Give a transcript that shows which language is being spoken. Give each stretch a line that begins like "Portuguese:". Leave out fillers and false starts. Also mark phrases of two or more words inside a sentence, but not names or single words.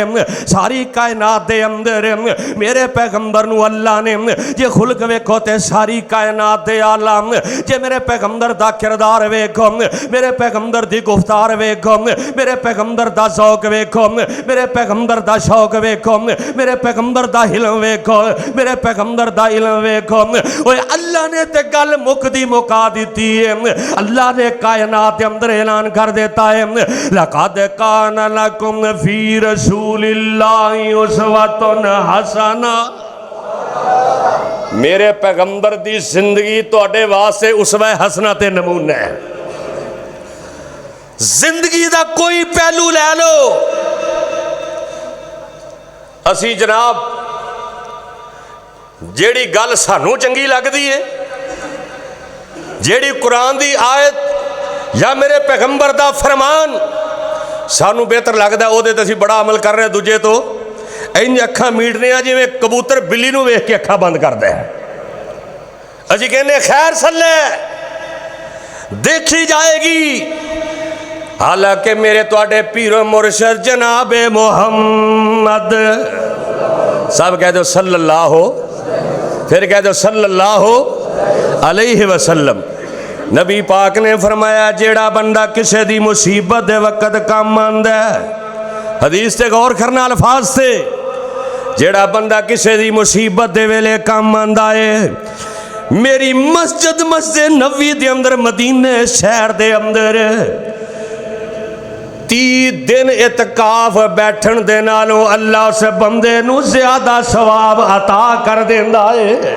Punjabi: ساری کائنات دے اندر میرے پیغمبر نوں اللہ نے جے خلق ویکھو تے ساری کائنات دے عالم، جے میرے پیغمبر دا کردار ویکھو، میرے پیغمبر دی گفتار ویکھو، میرے پیغمبر دا ذوق ویکھو، میرے پیغمبر دا شوق ویکھو، میرے پیغمبر دا علم ویکھو، میرے پیغمبر دا علم ویکھو. اوئے اللہ نے تے گل مکدی مکا دی ہے.
Urdu: اللہ نے کائنات کے اندر اعلان کر دیتا ہے,
Arabic: لقد كان لكم في رسول الله أسوة حسنة.
Punjabi: میرے پیغمبر دی زندگی تہاڈے واسطے اسوہ حسنہ تے نمونہ ہے. زندگی دا کوئی پہلو لے لو، اسی جناب جیہڑی گل سانوں چنگی لگدی ہے، جیہڑی قرآن دی آیت یا میرے پیغمبر دا فرمان سانوں بہتر لگدا، اوہدے تے اسی بڑا عمل کر رہے. دوجے توں انج اکھاں میٹنے آں جویں کبوتر بلی نوں ویکھ کے اکھاں بند کردا ہے. اسی کہنے خیر صلے دیکھی جائے گی، حالانکہ میرے تہاڈے پیر و مرشد جنابِ محمد، سب کہہ دو صلی اللہ، فیر کہہ دو
Arabic: صلى الله عليه وسلم.
Punjabi: نبی پاک نے فرمایا جیہڑا بندہ کسی دی مصیبت دے وقت کام آندا ہے، حدیث تے غور کرنا الفاظ سے، جیہڑا بندہ کسی دی مصیبت دے ویلے کام آندا ہے، میری مسجد نبی دے اندر مدینے شہر دے اندر 30 دن اعتکاف بیٹھن دے نالوں اللہ اس بندے نوں زیادہ ثواب عطا کر دیندا ہے.